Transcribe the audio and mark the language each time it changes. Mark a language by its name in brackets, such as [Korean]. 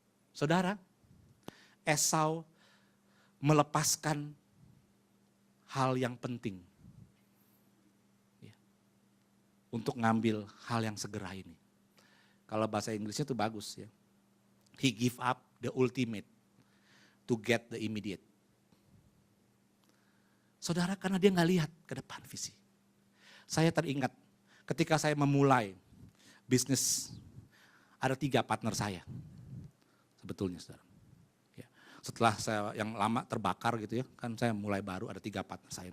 [Indonesian] Saudara, Esau melepaskan hal yang penting ya, untuk ngambil hal yang segera ini. Kalau bahasa Inggrisnya itu bagus ya. [English] He give up the ultimate to get the immediate. [Indonesian] Saudara, karena dia nggak lihat ke depan visi. Saya teringat ketika saya memulai bisnis, ada 3 partner saya. Sebetulnya saudara. Ya. Setelah saya yang lama terbakar gitu ya, kan saya mulai baru ada 3 partner saya.